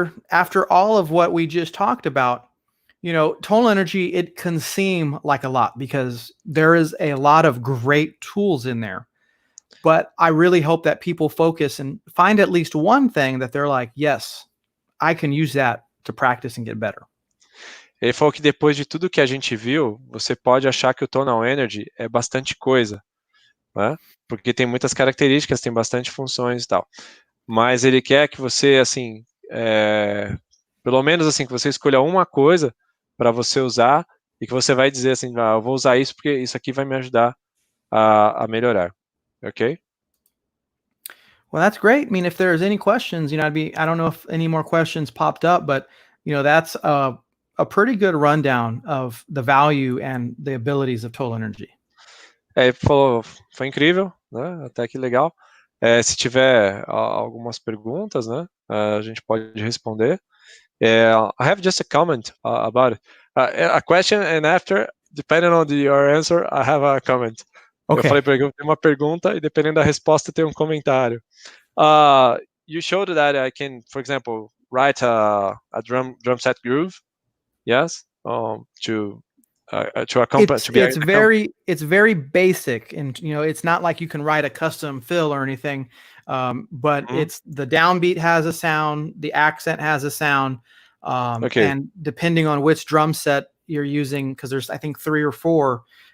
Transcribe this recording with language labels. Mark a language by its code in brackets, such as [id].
[en] After all of what we just talked about, Tonal Energy, it can seem like a lot because there is a lot of great tools in there. But I really hope that people focus and find at least one thing that they're like, yes, I can use that to practice and get better. [pt] Ele falou que depois de tudo que a gente viu, você pode achar que o Tonal Energy é bastante coisa, né? Porque tem muitas características, tem bastante funções e tal. Mas ele quer que você, assim, pelo menos assim, que você escolha uma coisa para você usar e que você vai dizer assim, eu vou usar isso porque isso aqui vai me ajudar a melhorar. [en] Okay? Well, that's great. I mean, if there's any questions, I don't know if any more questions popped up, but that's a pretty good rundown of the value and the abilities of Tonal Energy. [pt] Ele falou, foi incrível, né? Até que legal. Se tiver algumas perguntas, né? A gente pode responder. [en] I have just a comment about it. A question, and after, depending on your answer, I have a comment. Okay. [pt] Eu falei para ele, eu tenho uma pergunta e dependendo da resposta tem um comentário. [en] You showed that I can, for example, write a drum set groove, yes, to accompany. It's very basic, and it's not like you can write a custom fill or anything. But it's the downbeat has a sound, the accent has a sound, and depending on which drum set you're using, because there's I think 3 or 4.